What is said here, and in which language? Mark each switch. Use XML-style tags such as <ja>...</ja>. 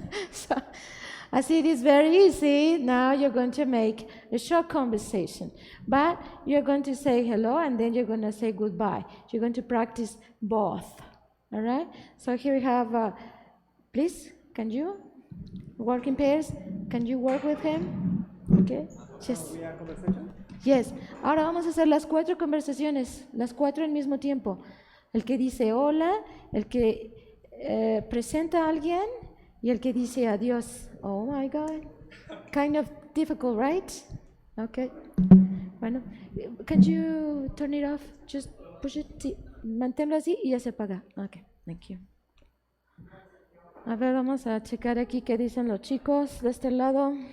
<en>So, as it is very easy, now you're going to make a short conversation. But you're going to say hello and then you're going to say goodbye. You're going to practice both. All right? So here we have, please, can you work in pairs? Can you work with him? Okay. Yes. Yes.</en> <es>Ahora vamos a hacer las 4 conversaciones, las 4 al mismo tiempo. El que dice hola, el que presenta a alguien y el que dice adiós.</es> <en>Oh my God. Kind of difficult, right? Okay. Bueno, can you turn it off? Just push it. Sí.</en> <es>Manténlo así y ya se apaga.</es> <en>Okay, thank you.</en> <es>A ver, vamos a checar aquí qué dicen los chicos de este lado.</es>